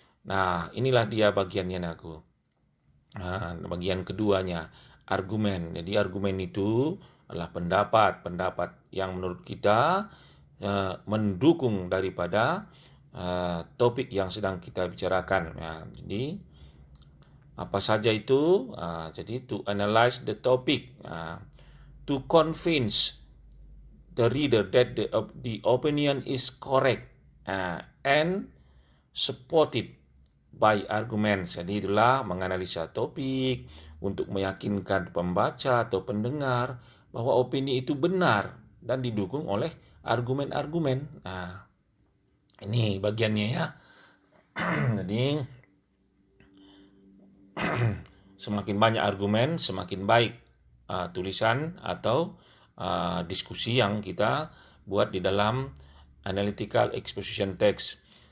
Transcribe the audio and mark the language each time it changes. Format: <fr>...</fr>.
<id>Nah, inilah dia bagiannya Naku. Bagian keduanya, argumen. Jadi argumen itu adalah pendapat yang menurut kita mendukung daripada topik yang sedang kita bicarakan. Jadi apa saja itu?</id> <en>Jadi to analyze the topic, to convince the reader that the opinion is correct and supported by arguments.</en> <id>Jadi itulah menganalisa topik untuk meyakinkan pembaca atau pendengar bahwa opini itu benar dan didukung oleh argumen-argumen. Ini bagiannya ya. Jadi semakin banyak argumen, semakin baik tulisan atau diskusi yang kita buat di dalam analytical exposition text.</id>